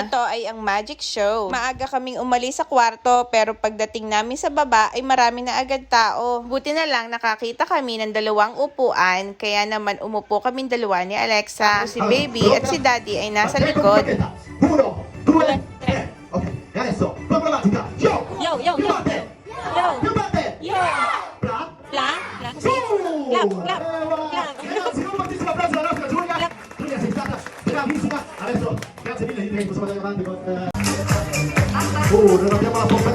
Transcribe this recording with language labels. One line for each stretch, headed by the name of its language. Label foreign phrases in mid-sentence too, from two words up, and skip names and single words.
Filipino: Ito ay ang magic show. Maaga kaming umalis sa kwarto pero pagdating namin sa baba ay marami na agad tao. Buti na lang nakakita kami ng dalawang upuan kaya naman umupo kaming dalawa ni Alexa. Si baby at si daddy ay nasa likod.
English: 1, 2, 3.
Italian: Ok, e adesso proprio avanti, yo! Yo, yo, yo. Yo. Più parte! Yo. Bla!
English: Clap. Clap.
Italian: Su!
English: Clap, clap, clap.
Italian: Grazie, un fortissimo applauso alla nostra Giulia! Giulia sei stata bravissima! Adesso, grazie mille, direi che possiamo andare avanti con... non abbiamo la pompetta...